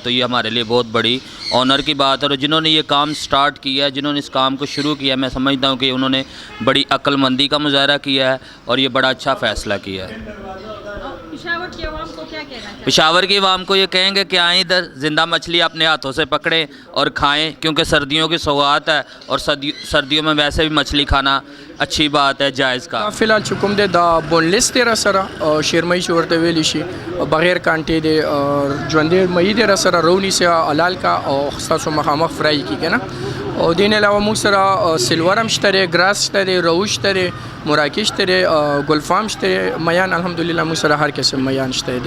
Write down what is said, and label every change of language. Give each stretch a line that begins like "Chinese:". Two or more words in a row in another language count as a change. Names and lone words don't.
Urdu: تو یہ ہمارے لیے بہت بڑی آنر کی بات ہے۔ اور جنہوں نے یہ کام اسٹارٹ کیا ہے، جنہوں نے اس کام کو شروع کیا ہے، میں سمجھتا ہوں کہ انہوں نے بڑی عقلمندی کا مظاہرہ کیا ہے اور یہ بڑا اچھا فیصلہ کیا ہے. پشاور کی عوام کو کیا کہنا چاہیے? پشاور کی عوام کو یہ کہیں گے کہ آئیں ادھر، زندہ مچھلی اپنے ہاتھوں سے پکڑیں اور کھائیں، کیونکہ سردیوں کی سوغات ہے اور سردیوں میں ویسے بھی مچھلی کھانا اچھی بات ہے، جائز کا.
Pashto: फ़िलहाल چې کوم دی دا بونلیس دی را سره شیرمۍ چې ورته ویلی شي بغیر کانټې دی ژوندی مئی دی را سره رونیسي حلال کا او ستاسو مخامخ فرای کیږي نه. او دین علاوه موږ سره سلور هم شته دی، ګراس شته دی، روش شته دی، مراکش شته دی، ګلفام شته دی، میان الحمدلله موږ سره هر قسم میان شته دی.